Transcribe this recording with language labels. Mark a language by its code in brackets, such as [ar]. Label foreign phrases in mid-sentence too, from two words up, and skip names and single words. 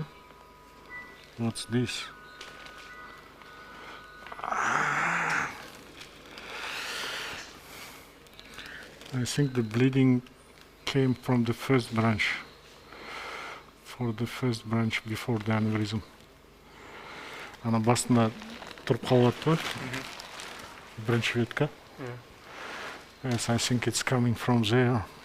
[en] What's this? I think the bleeding came from the first branch. For the first branch before the aneurysm. [kk] Ана басында тұрып қалып жатты ғой. Бірінші ветка. [en] Yes, I think it's coming from there.